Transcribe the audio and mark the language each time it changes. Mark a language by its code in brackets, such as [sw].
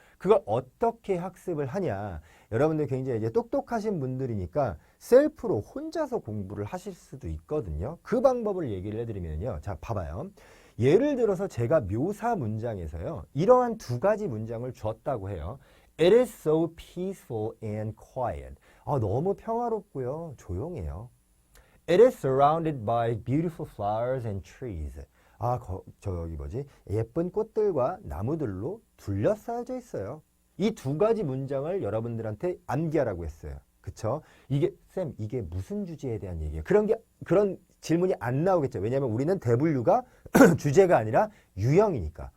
[ko] 그걸 어떻게 학습을 하냐. 여러분들 굉장히 이제 똑똑하신 분들이니까 셀프로 혼자서 공부를 하실 수도 있거든요. 그 방법을 얘기를 해드리면요. 자, 봐봐요. 예를 들어서 제가 묘사 문장에서요. 이러한 두 가지 문장을 줬다고 해요. [en] It is so peaceful and quiet. [ko] 너무 평화롭고요. 조용해요. [en] It is surrounded by beautiful flowers and trees. [ko] 저기 뭐지? 예쁜 꽃들과 나무들로 둘러싸여져 있어요. 이 두 가지 문장을 여러분들한테 암기하라고 했어요. 그쵸? 쌤, 이게 무슨 주제에 대한 얘기예요? 그런 질문이 안 나오겠죠. 왜냐하면 우리는 대분류가 주제가 아니라 유형이니까.